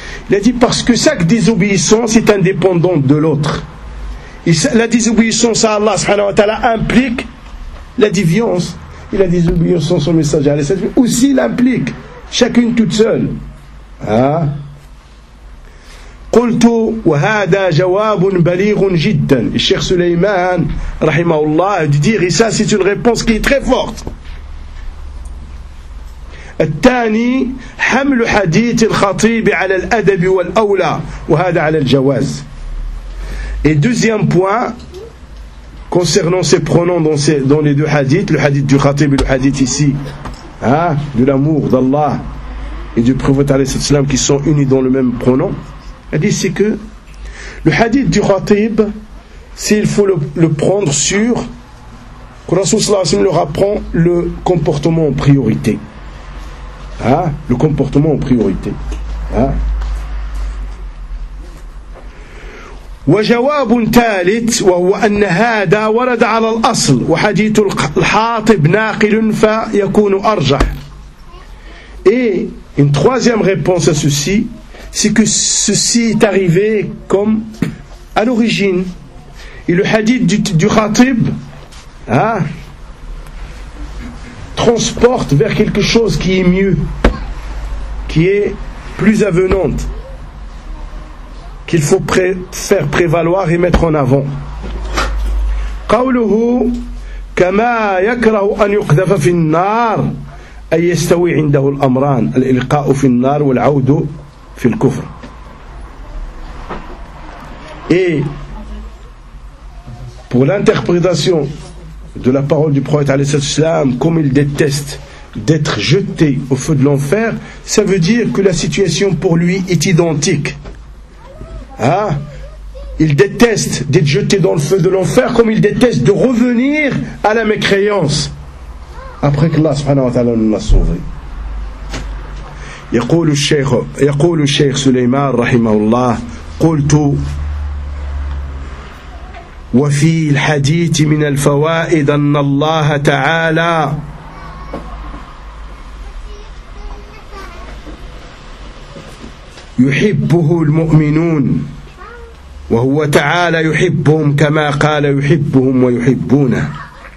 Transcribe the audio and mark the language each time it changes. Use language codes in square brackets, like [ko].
[fr] Il a dit parce que chaque désobéissance est indépendante de l'autre. Et la désobéissance à Allah subhanahu wa ta'ala implique la déviance. Et la désobéissance au messager alayhi wa sallam aussi l'implique, chacune toute seule. [ar] قلت وهذا جواب بليغ جدا الشيخ سليمان رحمه الله يدير [fr] ça c'est une réponse qui est très forte. [ar] الثاني حمل حديث الخطيب على الادب والاولى وهذا على الجواز. [fr] Et deuxième point concernant ces pronoms dans les deux hadiths, le hadith du khatib et le hadith ici de l'amour d'Allah et du prophète [ar] عليه الصلاه والسلام [fr] qui sont unis dans le même pronom. Elle dit, c'est que le hadith du Khatib, s'il faut le prendre sur, que le Rasoul sallallahu alayhi wa sallam leur apprend le comportement en priorité. Le comportement en priorité. [ar] وجواب ثالث وهو أن هذا ورد على الأصل وحديث الحاطب ناقل فيكون أرجح. [fr] Et une troisième réponse à ceci, c'est que ceci est arrivé comme à l'origine. Et le hadith du Khatib transporte vers quelque chose qui est mieux, qui est plus avenante, qu'il faut faire prévaloir et mettre en avant. [ar] قوله كما يكره أن يقذف في النار أي يستوي عنده الأمران الإلقاء في النار والعود في الكفر. [fr] Et pour l'interprétation de la parole du prophète comme il déteste d'être jeté au feu de l'enfer, ça veut dire que la situation pour lui est identique. Hein? Il déteste d'être jeté dans le feu de l'enfer comme il déteste de revenir à la mécréance après qu'Allah subhanahu wa ta'ala nous l'a sauvé. [ar] يقول الشيخ سليمان رحمه الله قلت وفي الحديث من الفوائد أن الله تعالى يحبه المؤمنون وهو تعالى يحبهم كما قال يحبهم ويحبونه.